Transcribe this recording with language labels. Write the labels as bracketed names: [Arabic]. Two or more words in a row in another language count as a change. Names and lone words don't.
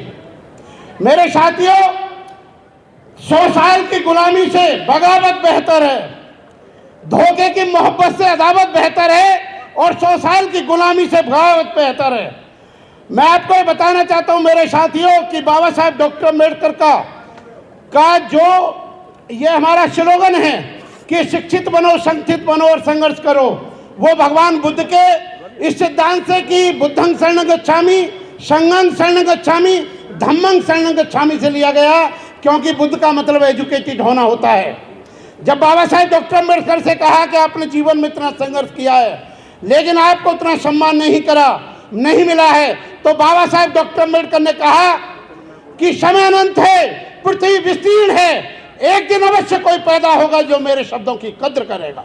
[Hindi] मेरे साथियों, 100 साल की गुलामी से बगावत बेहतर है, धोखे की मोहब्बत से अदावत बेहतर है और 100 साल की गुलामी से बगावत बेहतर है। मैं आपको ये बताना चाहता हूं मेरे साथियों कि बाबा साहेब डॉक्टर अंबेडकर का जो ये हमारा स्लोगन है कि शिक्षित बनो, संगठित बनो और संघर्ष करो, वो भगवान बुद्ध के इस सिद्धांत से कि [Sanskrit] बुद्धं शरणं गच्छामि, संघं शरणं गच्छामि, धम्मं शरणं गच्छामि [Hindi] से लिया गया, क्योंकि बुद्ध का मतलब एजुकेटेड होना होता है। जब बाबा साहेब डॉक्टर अंबेडकर से कहा कि आपने जीवन में इतना संघर्ष किया है लेकिन आपको उतना सम्मान नहीं मिला है, तो बाबा साहेब डॉक्टर अंबेडकर ने कहा कि समय अनंत है, पृथ्वी विस्तीर्ण है, एक दिन अवश्य कोई पैदा होगा जो मेरे शब्दों की कद्र करेगा।